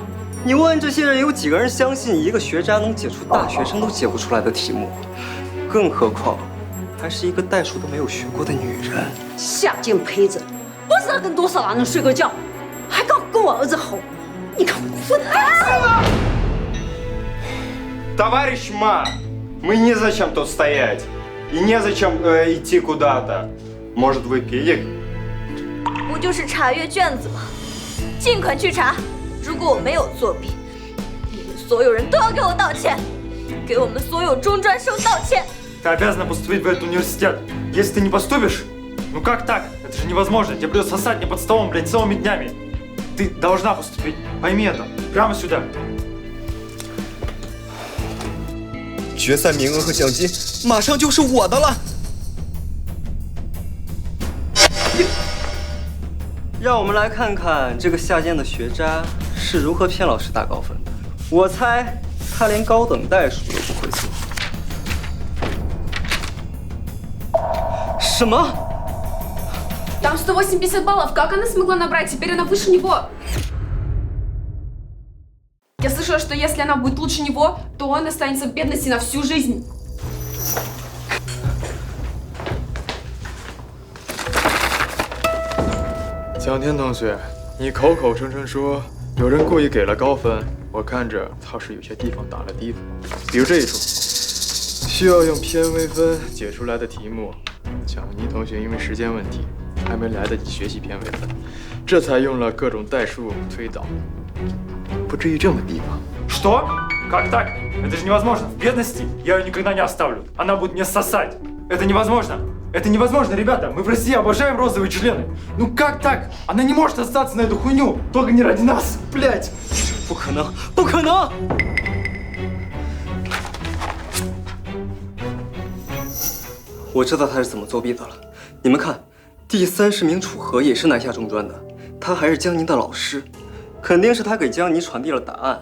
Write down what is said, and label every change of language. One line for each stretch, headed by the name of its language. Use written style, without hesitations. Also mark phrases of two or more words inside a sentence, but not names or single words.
Chinese: 你问这些人，有几个人相信一个学渣能解出大学生都解不出来的题目？更何况，还是一个代数都没有学过的女人。下贱胚子，不知道跟多少男人睡过觉，还敢跟我儿子吼！你看我混蛋
Russian: Товарищ Ма, мы незачем тут стоять. И незачем идти куда-то. Может, вы педик?
Chinese: 不就是查阅卷子吗？尽管去查。如果我没有作弊，你们所有人都要给我道歉，给我们所有中专生道歉。
Russian: Ты обязана поступить в этот университет. Если ты не поступишь, ну как так? Это же невозможно. Тебе придется сосать мне под столом, блядь, целыми днями. Ты должна поступить. Пойми это. Прямо сюда.
Chinese: 决赛名额和奖金马上就是我的了。让我们来看看这个下贱的学渣是如何骗老师打高分的。我猜他连高等代数都不会做。什么？
Russian: Там 180 баллов. Как она смогла набрать? Теперь она выше него. Я слышала, что если она будет лучше него, то он останется в бедности на всю жизнь.
Chinese: 江天同学，你口口声声说有人故意给了高分，我看着倒是有些地方打了低分，比如这一处，需要用偏微分解出来的题目，蒋妮同学因为时间问题还没来得及学习偏微分，这才用了各种代数推导，不至于这么低吧？
Russian: Что? Как так? Это же невозможно. В бедности я ее никогда не оставлю. Она будет мне сосать. Это невозможно. Это невозможно, ребята. Мы в России обожаем розовые члены. Ну как так? Она не может остаться на эту хуйню. Только не ради нас, блядь.
Chinese: 不可能，不可能！我知道他是怎么作弊的了。你们看，第30名楚河也是南下中专的，他还是江宁的老师，肯定是他给江宁传递了答案。